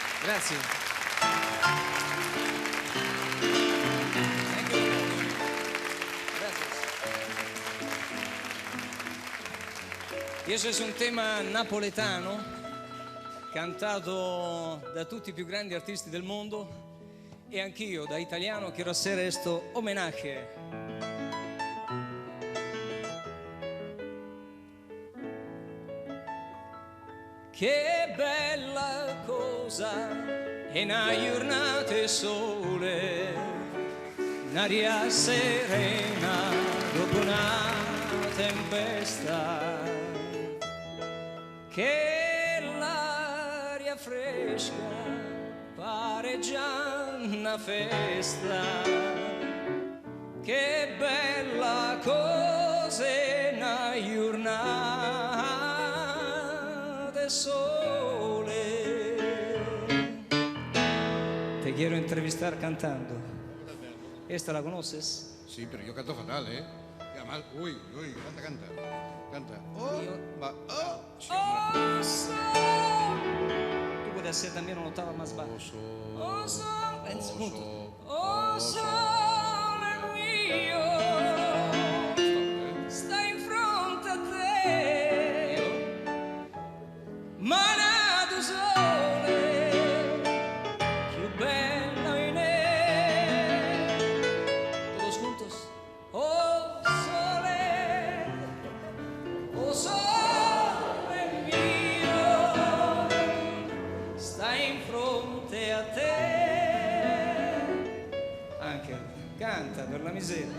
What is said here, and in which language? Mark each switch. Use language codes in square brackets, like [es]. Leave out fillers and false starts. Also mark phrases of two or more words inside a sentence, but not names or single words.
[it] Grazie. [es] Y eso es un tema napoletano [it] cantato da tutti i più grandi artisti del mondo e anch'io da italiano [es] quiero hacer esto homenaje. [it] Che bella cosa è una giornata di sole, un'aria serena dopo una tempesta, che l'aria fresca pare già una festa, che bella cosa è una giornata de sole. [es] Te quiero entrevistar cantando. ¿Esta la conoces? Sí, pero yo canto fatal, ¿eh? Y además, uy, canta, canta. Canta. Oh, va, oh, [it] Oh, sol. [es] Tú puedes hacer también una octava más baja. Oh, sol. Ven, juntos. [it] Oh, sole mio, sta in fronte a te, manato sole, più bello in me. [es] Todos juntos. [it] Oh, sole mio, sta in fronte a te. Anche canta per la miseria.